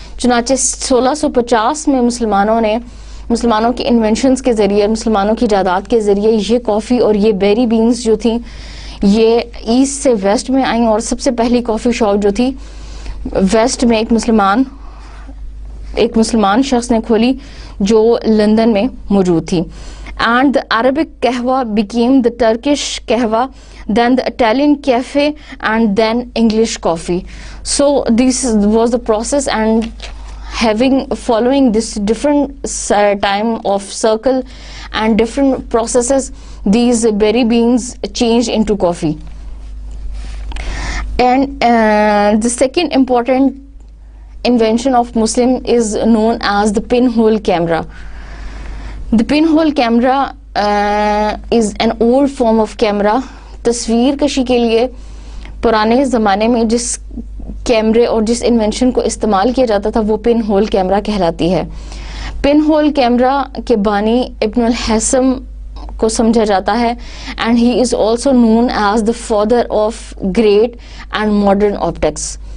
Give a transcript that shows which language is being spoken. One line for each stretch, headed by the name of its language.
Urdu: چنانچہ 1650 میں مسلمانوں کی انوینشنز کے ذریعے, مسلمانوں کی ایجادات کے ذریعے یہ کافی اور یہ بیری بینز جو تھیں یہ ایسٹ سے ویسٹ میں آئیں, اور سب سے پہلی کافی شاپ جو تھی ویسٹ میں ایک مسلمان شخص نے کھولی جو لندن میں موجود تھی.
English: And the Arabic قہوہ became the Turkish قہوہ, then the Italian cafe and then English coffee. So this was the process, and following this different time of circle and different processes, these berry beans changed into coffee. And the second important invention of Muslim is known as the pinhole camera. The pinhole camera is an old form of camera.
Urdu: تصویر کشی کے لیے پرانے زمانے میں جس کیمرے اور جس انوینشن کو استعمال کیا جاتا تھا وہ پن ہول کیمرہ کہلاتی ہے. پن ہول کیمرہ کے بانی ابن الحسم کو سمجھا جاتا ہے,
English: And he is also known as the father of great and modern optics.